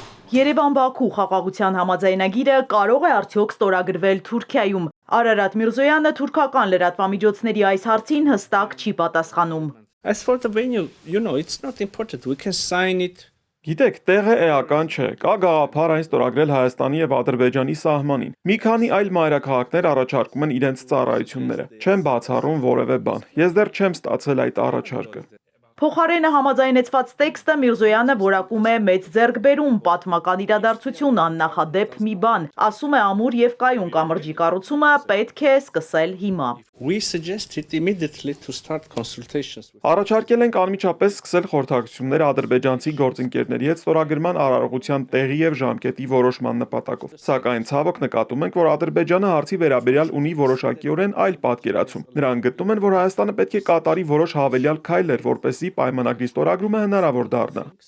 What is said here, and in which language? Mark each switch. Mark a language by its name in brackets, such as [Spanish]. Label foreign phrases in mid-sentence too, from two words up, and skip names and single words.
[Armenian] Երևան-Բաքու խաղաղության համաձայնագիրը կարող է արդյոք ստորագրվել Թուրքիայում։ Արարատ Միրզոյանը թուրքական լրատվամիջոցների այս հարցին հստակ չի պատասխանում։ [English] As for the venue, it's not important. We can sign it. [Armenian] Գիտեք, տեղը էական չէ, կա գաղափար այն ստորագրել Հայաստանի եւ Ադրբեջանի սահմանին։ Մի քանի այլ մայրաքաղաքներ առաջարկում են իրենց ծառայությունները։ Չեմ բացառում որևէ բան։ Ես դեռ չեմ ստացել այդ առաջարկը։ Փոխարենը համաձայնեցված տեքստը Միրզոյանը որակում է մեծ ձեռքբերում, պատմական իրադարձություն, աննախադեպ մի բան։ Ասում է ամուր եւ կայուն կամրջի կառուցումը պետք է սկսել հիմա։ [English] We suggested immediately to start consultations. [Armenian] Առաջարկել ենք անմիջապես սկսել խորհրդակցություններ ադրբեջանցի գործընկերների հետ ստորագրման արարողության տեղի եւ ժամկետի որոշման նպատակով։ Սակայն ցավոք նկատում ենք, որ Ադրբեջանը հարցի վերաբերյալ ունի որոշակիորեն այլ պատկերացում։ Նրանք գտնում են, որ Հայաստանը պետք է կատարի որոշ հավելյալ քայլեր, որպեսզի պայմանագրի ստորագրումը հնարավոր դառնա։